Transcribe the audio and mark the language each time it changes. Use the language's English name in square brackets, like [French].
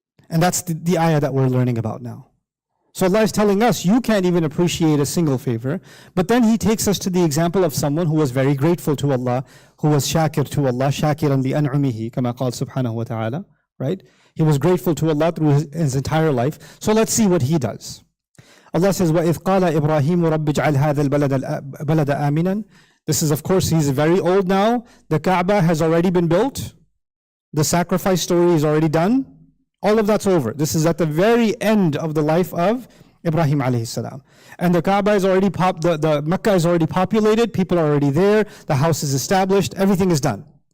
[English] And that's the ayah that we're learning about now. So Allah is telling us, you can't even appreciate a single favor. But then He takes us to the example of someone who was very grateful to Allah, who was shakir to Allah, [Arabic] shakiran li an'umihi, kama qala subhanahu wa ta'ala, [English] right? He was grateful to Allah through his entire life. So let's see what he does. Allah says, [Arabic] وَإِذْ قَالَ إِبْرَاهِيمُ رَبِّ اجْعَلْ هَذَا الْبَلَدَ آمِنًا. [English] This is, of course, he's very old now. The Kaaba has already been built. The sacrifice story is already done. All of that's over. This is at the very end of the life of Ibrahim alayhi salam. And the Kaaba is already the Mecca is already populated, people are already there, the house is established, everything is done.